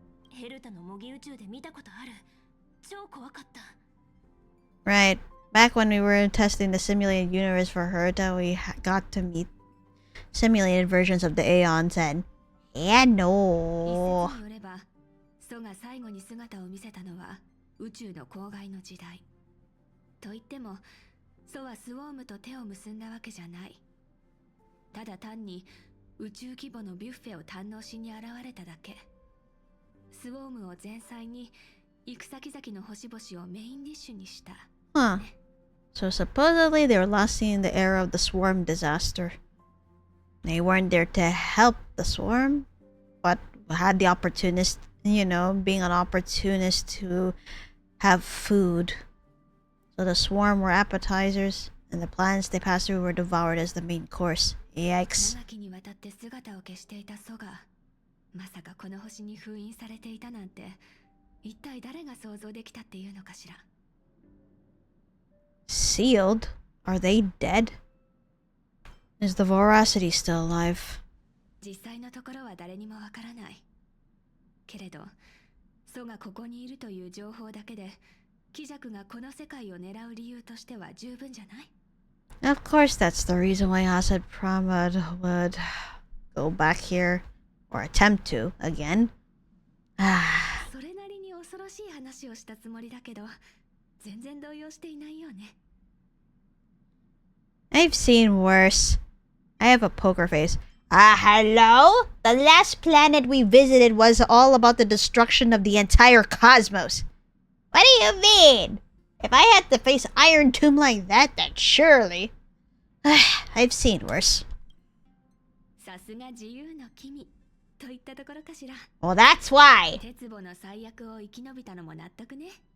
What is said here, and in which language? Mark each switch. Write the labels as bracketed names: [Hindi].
[Japanese] ヘルタの模擬宇宙で見たことある。超怖かった。 [English] Right. Back when we were testing the simulated universe for Herta, we got to meet simulated versions of the Aeons and... Yeah, [Japanese] 一 [English] no. [Japanese] 説によれば、ソが最後に姿を見せたのは宇宙の郊外の時代。と言っても、ソはスウォームと手を結んだわけじゃない。ただ単に宇宙規模のビュッフェを堪能しに現れただけ。スウォームを前菜に行く先々の星々をメインディッシュにした。 Huh. [English] So supposedly they were lost in the era of the swarm disaster. They weren't there to help the swarm, but had the opportunist, you know, being an opportunist to have food. So the swarm were appetizers, and the planets they passed through were devoured as the main course. Yikes. [Japanese] 長きにわたって姿を消していたソが、まさかこの星に封印されていたなんて、一体誰が想像できたっていうのかしら。 [English] Sealed? Are they dead? Is the Voracity still alive? [Japanese] 実際のところは誰にもわからない。けれど、ソがここにいるという情報だけで、貴族がこの世界を狙う理由としては十分じゃない？ [English] Of course, that's the reason why Asad Pramod would go back here, or attempt to, again. [Japanese] それなりに恐ろしい話をしたつもりだけど、全然動揺していないよね。 [English] I've seen worse. I have a poker face. Hello? The last planet we visited was all about the destruction of the entire cosmos. What do you mean? If I had to face Iron Tomb like that, then surely... I've seen worse. [Japanese] さすが自由の君といったところかしら。 [English] Well, that's why. [Japanese] 鉄棒の最悪を生き延びたのも納得ね。